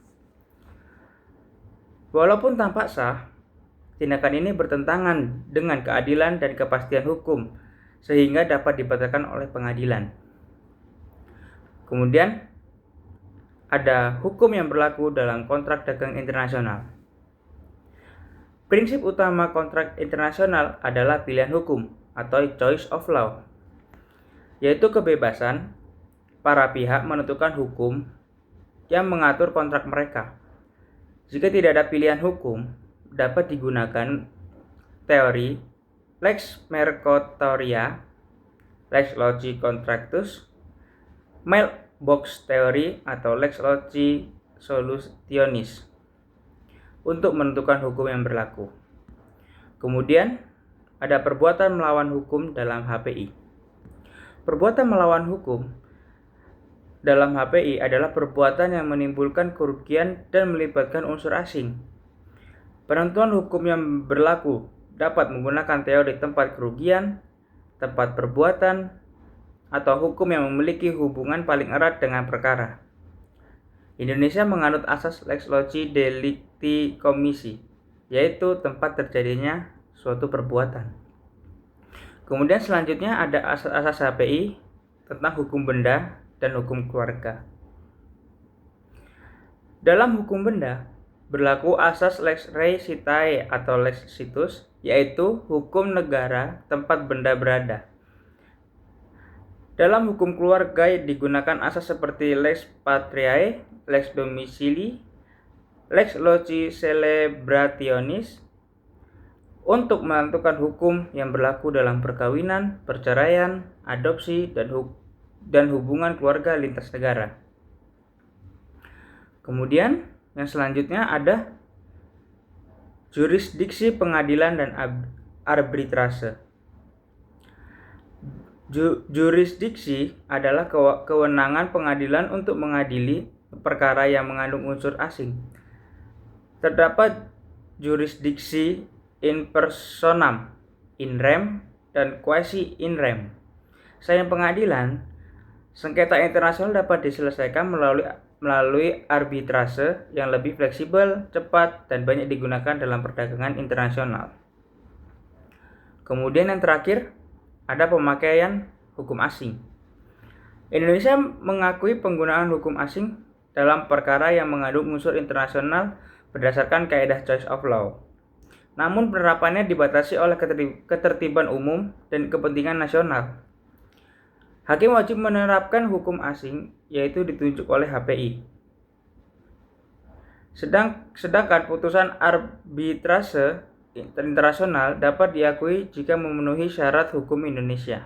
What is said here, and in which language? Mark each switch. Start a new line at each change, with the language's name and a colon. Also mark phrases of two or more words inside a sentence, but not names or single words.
Indonesian: Walaupun tampak sah, tindakan ini bertentangan dengan keadilan dan kepastian hukum, sehingga dapat dibatalkan oleh pengadilan. Kemudian, ada hukum yang berlaku dalam kontrak dagang internasional. Prinsip utama kontrak internasional adalah pilihan hukum atau
English: choice of law,
Indonesian: yaitu kebebasan para pihak menentukan hukum yang mengatur kontrak mereka. Jika tidak ada pilihan hukum, dapat digunakan teori
Latin: lex mercatoria, lex loci contractus,
English: mailbox theory,
Indonesian: atau
Latin: lex loci solutionis
Indonesian: untuk menentukan hukum yang berlaku. Kemudian, ada perbuatan melawan hukum dalam HPI. Perbuatan melawan hukum dalam HPI adalah perbuatan yang menimbulkan kerugian dan melibatkan unsur asing. Penentuan hukum yang berlaku dapat menggunakan teori tempat kerugian, tempat perbuatan, atau hukum yang memiliki hubungan paling erat dengan perkara. Indonesia menganut asas
Latin: lex loci delicti commissi,
Indonesian: yaitu tempat terjadinya suatu perbuatan. Kemudian selanjutnya ada asas-asas HPI tentang hukum benda dan hukum keluarga. Dalam hukum benda, berlaku asas
Latin: lex rei citae
Indonesian: atau
Latin: lex situs,
Indonesian: yaitu hukum negara tempat benda berada. Dalam hukum keluarga digunakan asas seperti
Latin: lex patriae, lex domicili, lex loci celebrationis
Indonesian: untuk menentukan hukum yang berlaku dalam perkawinan, perceraian, adopsi, dan hubungan keluarga lintas negara. Kemudian yang selanjutnya ada jurisdiksi pengadilan dan arbitrase. Jurisdiksi adalah kewenangan pengadilan untuk mengadili perkara yang mengandung unsur asing. Terdapat jurisdiksi
Latin: in personam, in rem,
Indonesian: dan
Latin: quasi in rem.
Indonesian: Selain pengadilan, sengketa internasional dapat diselesaikan melalui arbitrase yang lebih fleksibel, cepat, dan banyak digunakan dalam perdagangan internasional. Kemudian yang terakhir, ada pemakaian hukum asing. Indonesia mengakui penggunaan hukum asing dalam perkara yang mengandung unsur internasional berdasarkan kaidah
English: choice of law.
Indonesian: Namun penerapannya dibatasi oleh ketertiban umum dan kepentingan nasional. Hakim wajib menerapkan hukum asing, yaitu ditunjuk oleh HPI. Sedangkan putusan arbitrase internasional dapat diakui jika memenuhi syarat hukum Indonesia.